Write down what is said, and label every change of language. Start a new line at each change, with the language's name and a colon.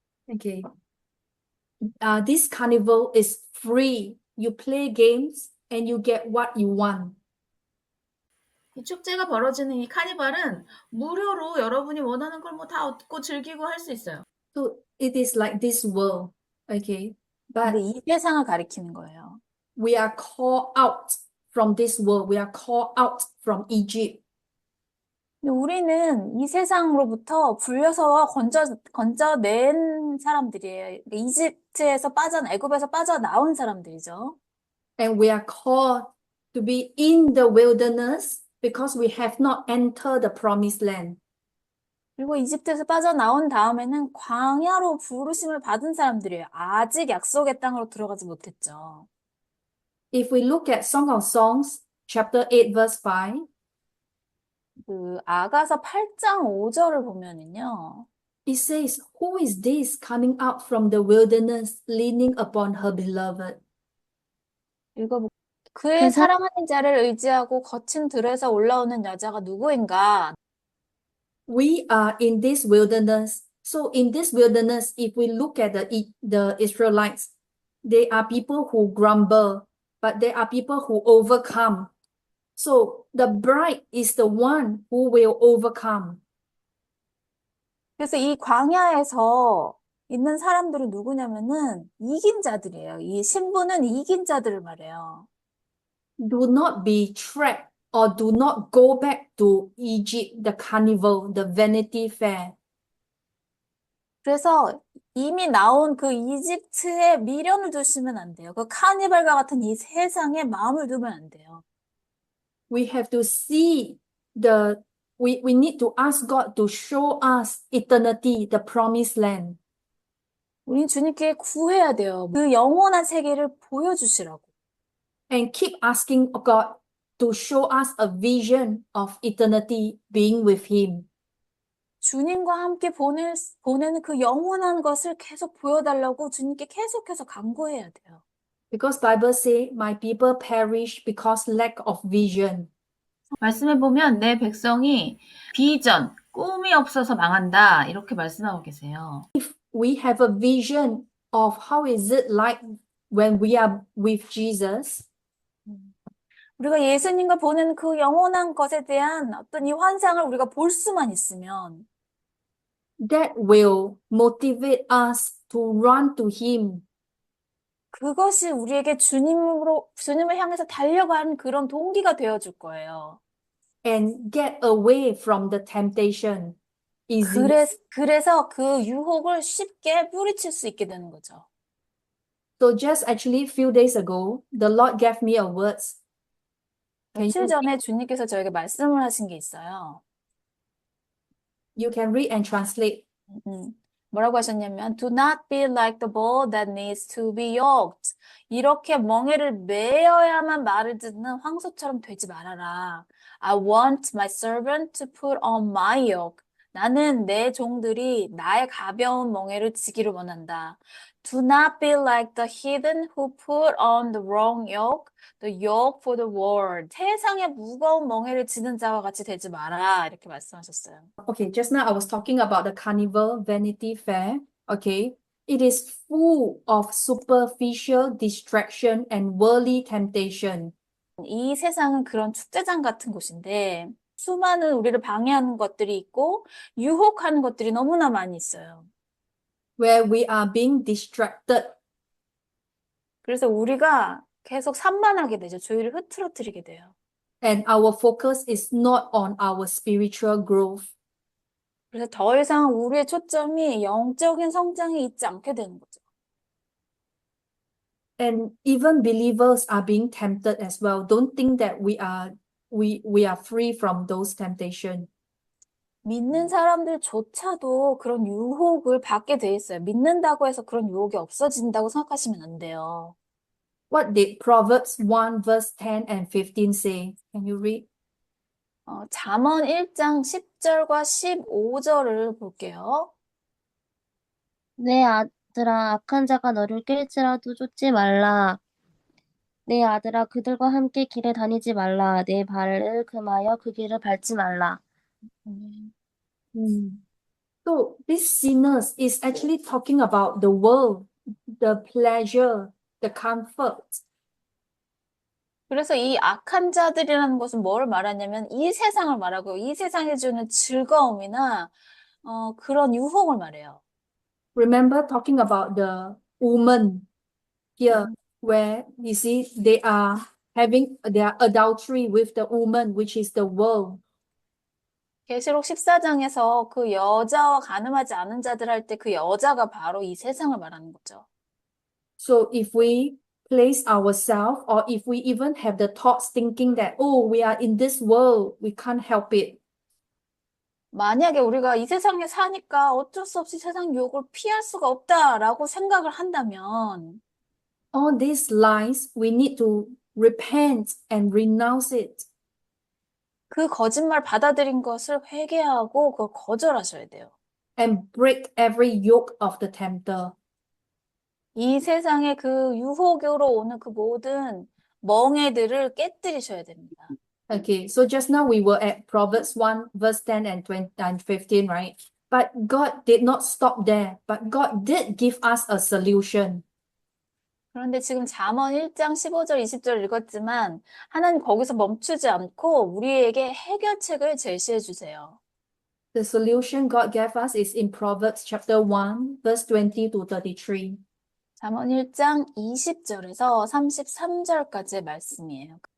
English: Okay. This carnival is free. You play games and you get what you want.
Korean: 이 축제가 벌어지는 이 카니발은 무료로 여러분이 원하는 걸 뭐 다 얻고 즐기고 할 수 있어요.
English: So it is like this world. Okay.
Korean: 근데
English: But
Korean: 이 세상을 가리키는 거예요.
English: we are called out from this world. We are called out from Egypt.
Korean: 근데 우리는 이 세상으로부터 불려서 건져낸 사람들이에요. 애굽에서 빠져나온 사람들이죠.
English: And we are called to be in the wilderness because we have not entered the promised land.
Korean: 그리고 이집트에서 빠져나온 다음에는 광야로 부르심을 받은 사람들이에요. 아직 약속의 땅으로 들어가지 못했죠.
English: If we look at Song of Songs, chapter 8, verse 5,
Korean: 그 아가서 8장 5절을 보면은요.
English: it says, Who is this coming out from the wilderness, leaning upon her beloved?
Korean: 그의 그 사- 사랑하는 자를 의지하고 거친 들에서 올라오는 여자가 누구인가?
English: We are in this wilderness. So in this wilderness, if we look at the Israelites, they are people who grumble, but they are people who overcome. So the bride is the one who will overcome.
Korean: 그래서 이 광야에서 있는 사람들은 누구냐면은 이긴 자들이에요. 이 신부는 이긴 자들을 말해요.
English: Do not be trapped or do not go back to Egypt, the carnival, the vanity fair.
Korean: 그래서 이미 나온 그 이집트에 미련을 두시면 안 돼요. 그 카니발과 같은 이 세상에 마음을 두면 안 돼요.
English: We have to see we need to ask God to show us eternity, the promised land.
Korean: 우린 주님께 구해야 돼요. 그 영원한 세계를 보여주시라고.
English: And keep asking God to show us a vision of eternity being with Him.
Korean: 주님과 함께 보내는 그 영원한 것을 계속 보여달라고 주님께 계속해서 간구해야 돼요.
English: Because Bible say, my people perish because lack of vision.
Korean: 말씀해 보면 내 백성이 비전, 꿈이 없어서 망한다. 이렇게 말씀하고 계세요.
English: We have a vision of how is it like when we are with Jesus.
Korean: 우리가 예수님과 보는 그 영원한 것에 대한 어떤 이 환상을 우리가 볼 수만 있으면
English: That will motivate us to run to Him
Korean: 그것이 우리에게 주님을 향해서 달려가는 그런 동기가 되어줄 거예요.
English: and get away from the temptation easily.
Korean: 그래서 그 유혹을 쉽게 뿌리칠 수 있게 되는 거죠.
English: So just actually few days ago, the Lord gave me a words. Can
Korean: 며칠
English: you
Korean: 전에 주님께서 저에게 말씀을 하신 게 있어요.
English: you can read and translate.
Korean: 뭐라고 하셨냐면
English: Do not be like the bull that needs to be yoked.
Korean: 이렇게 멍에를 매어야만 말을 듣는 황소처럼 되지 말아라.
English: I want my servant to put on my yoke.
Korean: 나는 내 종들이 나의 가벼운 멍에를 지기를 원한다.
English: Do not be like the heathen who put on the wrong yoke, the yoke for the world.
Korean: 세상의 무거운 멍에를 지는 자와 같이 되지 마라. 이렇게 말씀하셨어요.
English: Okay, just now I was talking about the Carnival Vanity Fair. Okay, it is full of superficial distraction and worldly temptation.
Korean: 이 세상은 그런 축제장 같은 곳인데 수많은 우리를 방해하는 것들이 있고 유혹하는 것들이 너무나 많이 있어요.
English: Where we are being distracted
Korean: 그래서 우리가 계속 산만하게 되죠. 주의를 흐트러뜨리게 돼요.
English: and our focus is not on our spiritual growth.
Korean: 그래서 더 이상 우리의 초점이 영적인 성장에 있지 않게 되는 거죠.
English: And even believers are being tempted as well. Don't think that we are free from those temptations.
Korean: 믿는 사람들조차도 그런 유혹을 받게 돼 있어요. 믿는다고 해서 그런 유혹이 없어진다고 생각하시면 안 돼요.
English: What did Proverbs 1 verse 10 and 15 say? Can you read?
Korean: 잠언 1장 10절과 15절을 볼게요. 내 아들아, 악한 자가 너를 깰지라도 쫓지 말라. 내 아들아, 그들과 함께 길에 다니지 말라. 내 발을 금하여 그 길을 밟지 말라.
English: So this sinners is actually talking about the world, the pleasure, the comfort.
Korean: 그래서 이 악한 자들이라는 것은 뭘 말하냐면 이 세상을 말하고 이 세상이 주는 즐거움이나 그런 유혹을 말해요.
English: Remember talking about the woman here, where you see they are having their adultery with the woman, which is the world.
Korean: 계시록 14장에서 그 여자와 간음하지 않은 자들 할 때 그 여자가 바로 이 세상을 말하는 거죠.
English: So if we place ourselves, or if we even have the thoughts thinking that, oh, we are in this world, we can't help it.
Korean: 만약에 우리가 이 세상에 사니까 어쩔 수 없이 세상 유혹을 피할 수가 없다라고 생각을 한다면
English: All these lies, we need to repent and renounce it.
Korean: 그 거짓말 받아들인 것을 회개하고 그걸 거절하셔야 돼요.
English: And break every yoke of the tempter.
Korean: 이 세상의 그 유혹으로 오는 그 모든 멍에들을 깨뜨리셔야 됩니다.
English: Okay, so just now we were at Proverbs 1, verse 10 and 20 and 15, right? But God did not stop there, but God did give us a solution.
Korean: 그런데 지금 잠언 1장 15절, 20절 읽었지만 하나님 거기서 멈추지 않고 우리에게 해결책을 제시해 주세요.
English: The solution God gave us is in Proverbs chapter 1, verse 20 to 33.
Korean: 잠언 1장 20절에서 33절까지의 말씀이에요.